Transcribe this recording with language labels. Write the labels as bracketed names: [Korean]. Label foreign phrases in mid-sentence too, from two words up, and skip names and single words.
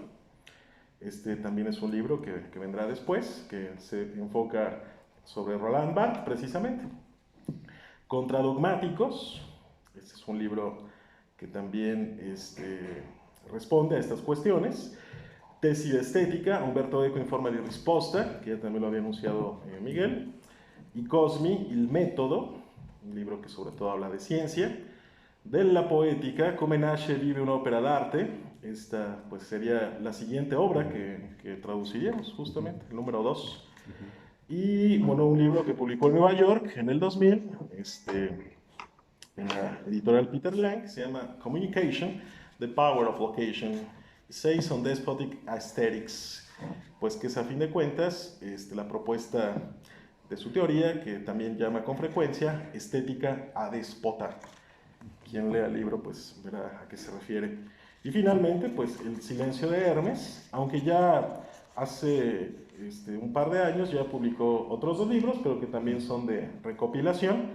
[Spanish] Este también es un libro que vendrá después, que se enfoca sobre Roland Barthes precisamente. Contradogmáticos, este es un libro que también responde a estas cuestiones. Tesis de estética, Umberto Eco in forma di risposta, que ya también lo había anunciado Miguel. Y Cosmi, il método, un libro que sobre todo habla de ciencia. Della poética, come nasce e vive un'opera d'arte. Esta pues sería la siguiente obra que traduciríamos justamente, el número 2. Y bueno, un libro que publicó en Nueva York en el 2000, en la editorial Peter Lang, que se llama Communication, The Power of Location, Essays on Despotic Aesthetics, pues que es a fin de cuentas la propuesta de su teoría, que también llama con frecuencia estética adéspota. Quien lea el libro pues verá a qué se refiere. Y finalmente pues El silencio de Hermes, aunque ya hace un par de años ya publicó otros 2 libros, pero que también son de recopilación.